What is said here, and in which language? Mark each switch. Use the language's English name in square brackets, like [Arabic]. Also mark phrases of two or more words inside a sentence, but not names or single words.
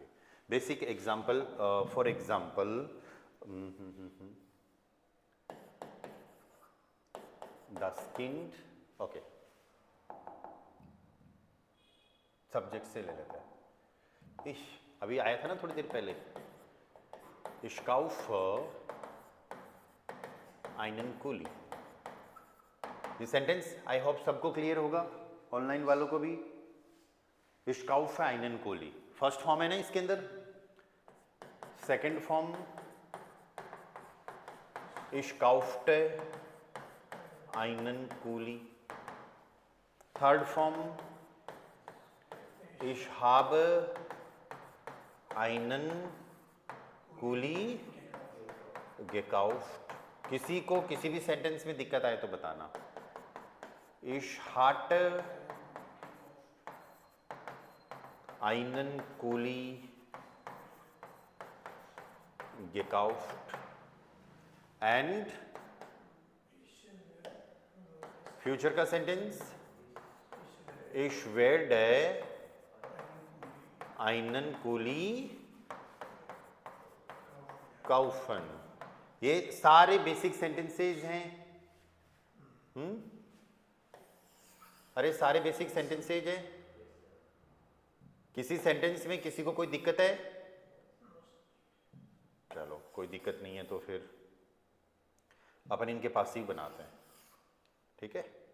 [English] basic example, for example the skinned, okay, subject [Hindi] से ले लेते हैं। इश अभी आया था ना थोड़ी देर पहले, [German] Ich kaufe einen Kuli। [Hindi] ये सेंटेंस [English] I hope [Hindi] सबको क्लियर होगा, ऑनलाइन वालों को भी। [German] Ich kaufe einen Kuli, [English] first form [Hindi] है ना इसके अंदर, [English] second form [German] Ich kaufte einen Kuli, [English] third form [German] Ich habe einen Kuli gekauft। [Hindi] किसी को किसी भी सेंटेंस में दिक्कत आए तो बताना। [German] Ich hatte einen Kuli gekauft and [Hindi] फ्यूचर का सेंटेंस [German] Ich werde einen Kuli kaufen। [Hindi] ये सारे [English] basic sentences [Hindi] हैं। अरे सारे [English] basic sentences [Hindi] हैं। किसी सेंटेंस में किसी को कोई दिक्कत है? चलो कोई दिक्कत नहीं है तो फिर अपन इनके पासिव बनाते हैं, ठीक है।